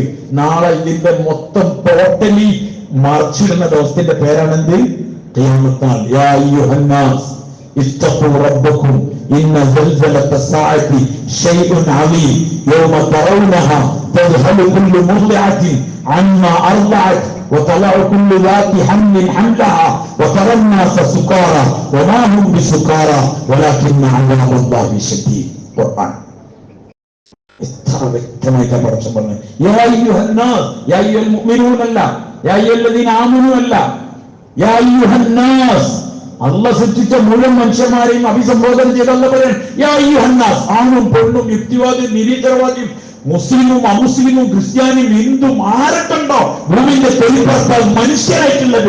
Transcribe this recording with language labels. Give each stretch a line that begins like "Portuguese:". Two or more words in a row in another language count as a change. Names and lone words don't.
Malayalam: നാളെ ഇതിന്റെ മൊത്തം ടോട്ടലി മറിച്ചിടുന്ന ദിവസത്തിന്റെ പേരാണെന്ത്? ഖിയാമത്ത് നാൾ.
Arabic: يا أيها الناس اتقوا ربكم إن زلزلة الساعة شيء عظيم يوم ترونها تذهل كل مرضعة عما أرضعت وتضع كل ذات حمل حملها وترى الناس سكارى وما هم بسكارى ولكن عذاب الله شديد.
Malayalam: ഖുർആൻ എത്ര വ്യക്തമായിട്ടാ പടച്ചോൻ പറഞ്ഞത്.
Arabic: يا أيها الناس, يا أيها المؤمنون അല്ല, يا أيها الذين آمنوا അല്ല, يا أيها الناس.
Malayalam: അല്ലാഹ് സൃഷ്ടിച്ച മുഴുവൻ മനുഷ്യന്മാരെയും അഭിസംബോധന ചെയ്തല്ല പറയാൻ.
Arabic: يا أيها الناس,
Malayalam: ആണും പെണ്ണും, യുക്തിവാദിയും നിരീശ്വരവാദിയും, മുസ്ലിമും അമുസ്ലിമും ക്രിസ്ത്യാനിയും ഹിന്ദുവും ആരൊക്കെണ്ടോ ഭൂമിന്റെ തൊഴിൽപ്പുറത്താൽ മനുഷ്യരായിട്ടുള്ളത്.